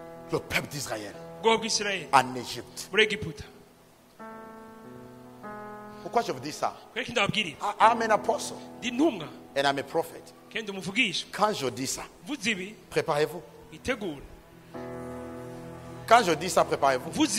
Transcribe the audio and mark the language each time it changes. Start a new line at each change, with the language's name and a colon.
French: Le peuple d'Israël en Égypte. Pourquoi je vous dis ça?
English: I'm an apostle and I'm a prophet.
French: Quand je dis ça, préparez-vous. Quand je dis ça, préparez-vous.